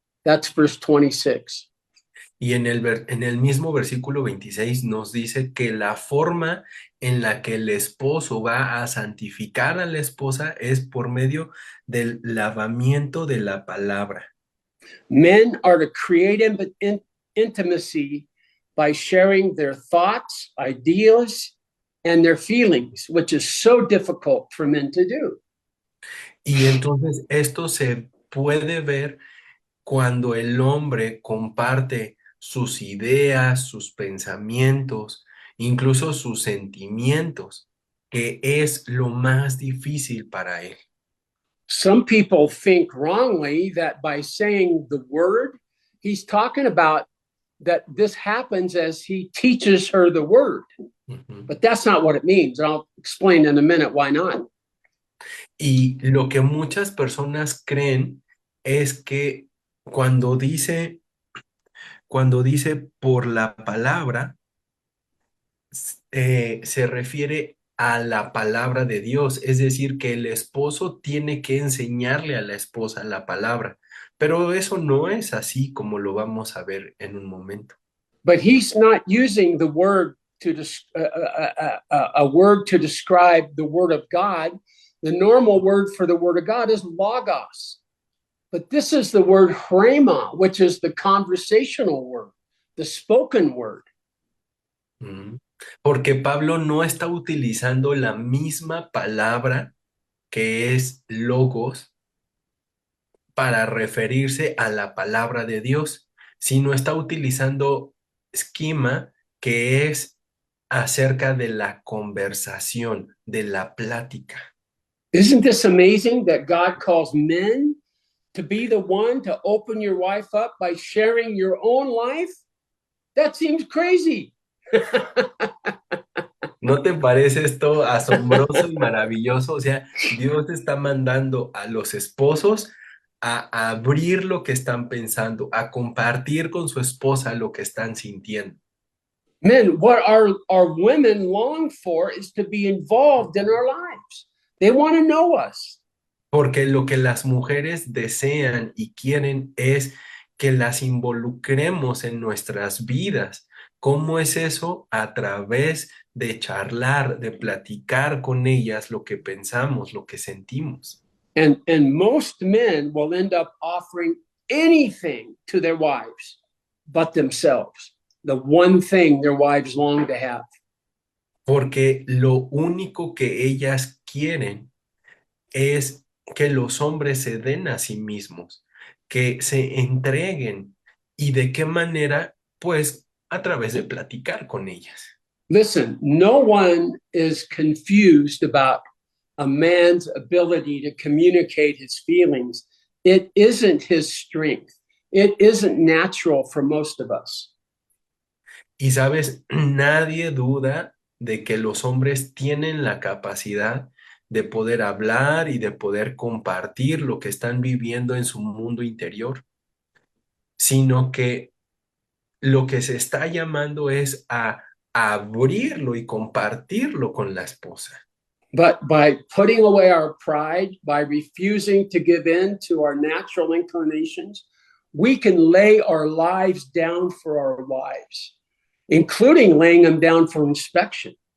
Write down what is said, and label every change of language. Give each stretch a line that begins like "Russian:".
English: That's verse 26.
Spanish: Y en el mismo versículo 26 nos dice que la forma en la que el esposo va a santificar a la esposa es por medio del lavamiento de la palabra.
English: Men are to create intimacy by sharing their thoughts, ideas, and their feelings, which is so difficult for men to do.
Spanish: Y entonces esto se puede ver cuando el hombre comparte sus ideas, sus pensamientos, incluso sus sentimientos, que es lo más difícil para él.
English: Some people think wrongly that by saying the word, he's talking about that this happens as he teaches her the word. But that's not what it means. I'll explain in a minute why not.
Spanish: Y lo que muchas personas creen es que cuando dice, cuando dice por la palabra, se refiere a la palabra de Dios, es decir, que el esposo tiene que enseñarle a la esposa la palabra, pero eso no es así como lo vamos a ver en un momento.
English: But he's not using the word to a word to describe the word of God. The normal word for the word of God is logos. But this is the word rhema, which is the conversational word, the spoken word. Mm.
Spanish: Porque Pablo no está utilizando la misma palabra que es logos para referirse a la palabra de Dios, sino está utilizando esquema, que es acerca de la conversación, de la plática.
English: Isn't this amazing that God calls men to be the one to open your wife up by sharing your own life? That seems crazy.
Spanish: ¿No te parece esto asombroso y maravilloso? O sea, Dios está mandando a los esposos a abrir lo que están pensando, a compartir con su esposa lo que están sintiendo.
English: Men, what our women long for is to be involved in our lives. They want to know us.
Spanish: Porque lo que las mujeres desean y quieren es que las involucremos en nuestras vidas. ¿Cómo es eso? A través de charlar, de platicar con ellas lo que pensamos, lo que sentimos.
English: And most men will end up offering anything to their wives but themselves, the one thing their wives long to have.
Spanish: Porque lo único que ellas quieren es que los hombres se den a sí mismos, que se entreguen. ¿Y de qué manera? Pues a través de platicar con ellas.
English: Listen, no one is confused about a man's ability to communicate his feelings. It isn't his strength. It isn't natural for most of us.
Spanish: Y sabes, nadie duda de que los hombres tienen la capacidad de poder hablar y de poder compartir lo que están viviendo en su mundo interior, sino que lo que se está llamando es a abrirlo y compartirlo con la esposa.
English: But by putting away our pride, by refusing to give in to our natural inclinations, we can lay our lives down for our wives, including laying them down for inspection.